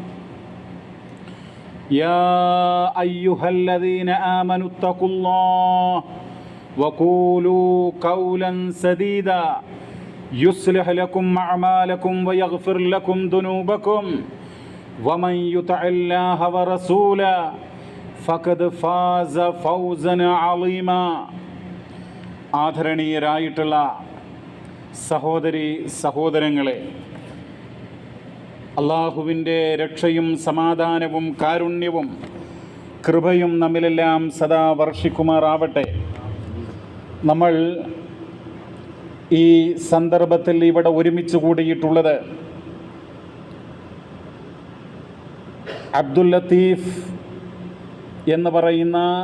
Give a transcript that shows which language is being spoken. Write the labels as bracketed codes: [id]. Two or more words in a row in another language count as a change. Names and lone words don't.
[ar] يا أيها الذين آمنوا اتقوا الله وقولوا قولا سديدا يصلح لكم أعمالكم ويغفر لكم ذنوبكم ومن يطع الله ورسوله فقد فاز فوزا عظيما. [ml] ആദരണീയരായിട്ടുള്ള സഹോദരി സഹോദരങ്ങളെ, അള്ളാഹുവിൻ്റെ രക്ഷയും സമാധാനവും കാരുണ്യവും കൃപയും നമ്മിലെല്ലാം സദാ വർഷിക്കുമാറാവട്ടെ. നമ്മൾ ഈ സന്ദർഭത്തിൽ ഇവിടെ ഒരുമിച്ച് കൂടിയിട്ടുള്ളത് അബ്ദുൽ ലത്തീഫ് എന്ന് പറയുന്ന